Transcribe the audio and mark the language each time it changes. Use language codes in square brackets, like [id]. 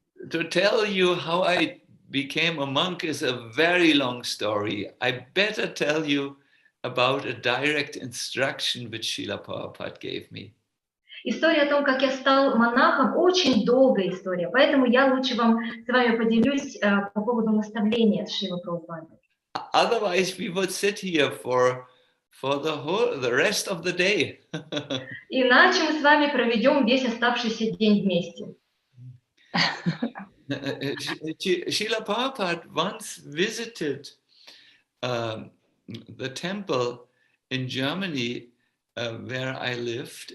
[en] To tell you how I became a monk is a very long story. I better tell you about a direct instruction which Srila Prabhupada gave me. [ru] История о том, как я стал монахом, очень долгая история, поэтому я лучше с вами поделюсь по поводу наставления Шрила Прабхупады. [en] Otherwise, we would sit here for the rest of the day. [ru] Иначе мы с вами проведем весь оставшийся день вместе. [en] Srila Prabhupada once visited the temple in Germany where I lived.